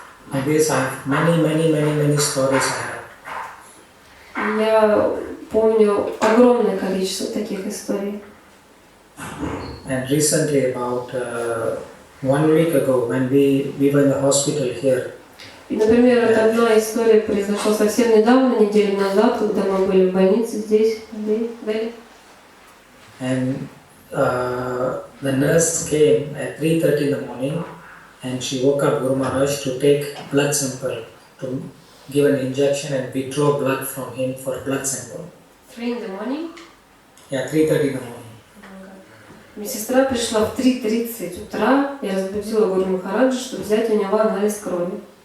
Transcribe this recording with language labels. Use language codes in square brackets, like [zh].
[en] And this I have many stories I have. [ru] Я помню огромное количество таких историй. [en] And recently, about 1 week ago, when we were in the hospital here. [ru] И, например, одна история произошла совсем недавно, неделю назад, когда мы были в больнице здесь, в Дели. [en] And the nurse came at 3:30 in the morning, and she woke up Guru Maharaj to take blood sample, to give an injection and withdraw blood from him for a blood sample. 3 in the morning? Yeah, 3:30 in the morning. [ru] Медсестра пришла в 3:30 утра и разбудила Гуру Махараджа, чтобы взять у него анализ крови.